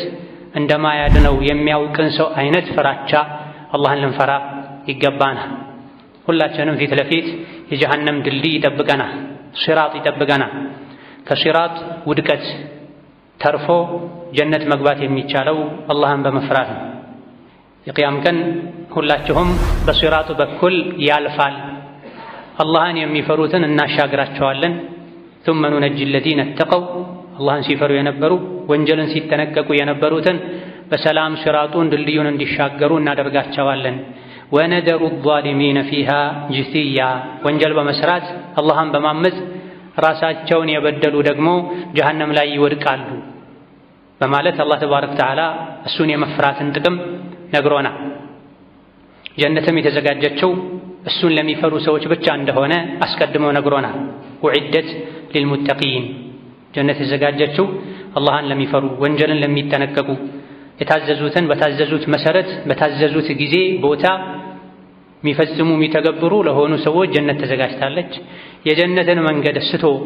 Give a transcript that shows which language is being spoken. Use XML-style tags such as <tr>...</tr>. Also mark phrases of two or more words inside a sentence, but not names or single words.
<am>እንደማያድነው የሚያውቅን ሰው አይነት ፍራቻ አላህን ልንፈራ ይገባናል። ሁላችንም ፊት ለፊት የጀሃነም ድልድይ ይጠብቀናል፣ ሲራጥ ይጠብቀናል። ከሲራጥ ውድቀት ተርፎ ጀነት መግባት የሚቻለው አላህን በመፍራት ነው። የቂያም ቀን ሁላችሁም በሲራጡ በኩል ያልፋል። አላህን የሚፈሩትን እናሻግራቸዋለን።</am> <ar>ثم ننجي الذين اتقوا</ar> <am>አላህን ሲፈሩ የነበሩ ወንጀልን ሲጠነቀቁ የነበሩትን በሰላም ሲራጡን ድልድዩን እንዲሻገሩ እናደርጋቸዋለን።</am> <ar>ونذر الظالمين فيها جثيا</ar> <am>ወንጀል በመስራት አላህን በማመጽ ራሳቸውን የበደሉ ደግሞ ጀሃነም ላይ ይወድቃሉ በማለት አላህ</am> <ar>تبارك وتعالى</ar> <am>እሱን የመፍራትን ጥቅም ነግሮናል። ጀነትም የተዘጋጀችው እሱን ለሚፈሩ ሰዎች ብቻ እንደሆነ አስቀድሞ ነግሮናል።</am> <ar>وأعدت للمتقين</ar> <am>ጀነት የተዘጋጀችው አላህን ለሚፈሩ ወንጀልን ለሚጠነቀቁ የታዘዙትን በታዘዙት መሰረት በታዘዙት ጊዜ ቦታ የሚፈጽሙ የሚተገብሩ ለሆኑ ሰዎች ጀነት ተዘጋጅታለች። የጀነትን መንገድ ስቶ</am>